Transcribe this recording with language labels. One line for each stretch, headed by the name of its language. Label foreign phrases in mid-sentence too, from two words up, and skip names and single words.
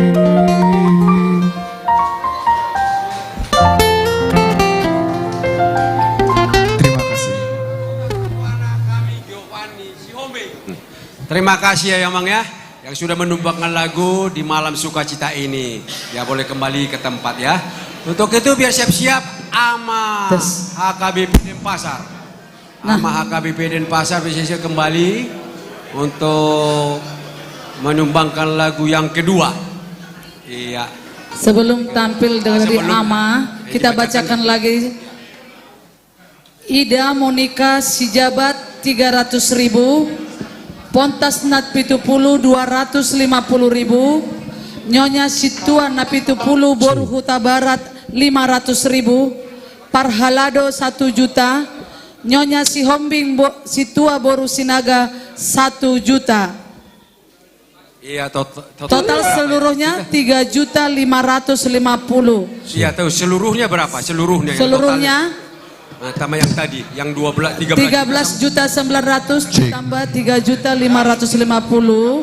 Indonesian: Terima kasih. Terima kasih ya Mang ya, yang sudah menumbangkan lagu di malam sukacita ini. Ya boleh kembali ke tempat ya. Untuk itu biar siap-siap ama HKBP Denpasar. Ama HKBP Denpasar biar kembali untuk menumbangkan lagu yang kedua. Iya. Sebelum tampil dari Ama, kita bacakan lagi. Ida Monika Sijabat 300.000, Pontas Nat Pitupulu 250.000, Nyonya Situan Napitupulu Boru Huta Barat 500.000, Parhalado 1 juta, Nyonya Sihombing Situa Boru Sinaga 1 juta. Iya, Total seluruhnya 3.550.000. Iya, tahu seluruhnya berapa? Seluruhnya. Seluruhnya. Nah, tambah yang tadi, yang 13 13.900 ditambah 3.550.